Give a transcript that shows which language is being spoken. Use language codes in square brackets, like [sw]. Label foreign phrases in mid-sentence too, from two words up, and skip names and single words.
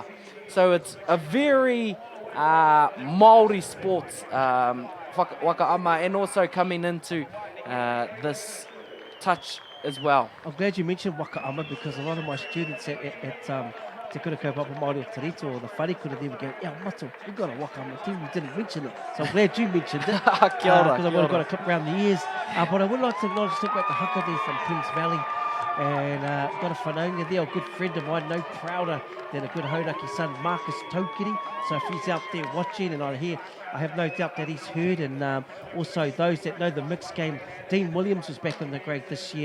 [en] So it's a very Māori sports, wakaama, and also coming into this touch as well. I'm glad you mentioned wakaama, because a lot of my students at Te Kura Kaupapa Māori o Tarito, or the wharikura, they would go, yeah, Mato, we got a wakaama team, you didn't mention it. So I'm glad you mentioned it. [mi] Kia ora, [en] Because I would [mi] kia [en] have got [mi] ora. [en] a clip around the ears. But I would like to acknowledge about the haka there from Kings Valley. And got a whanaunga there, a good friend of mine, no prouder than a good Hauraki son, Marcus Taukiri. So if he's out there watching, and I have no doubt that he's heard. And also those that know the mixed game, Dean Williams was back in the grade this year.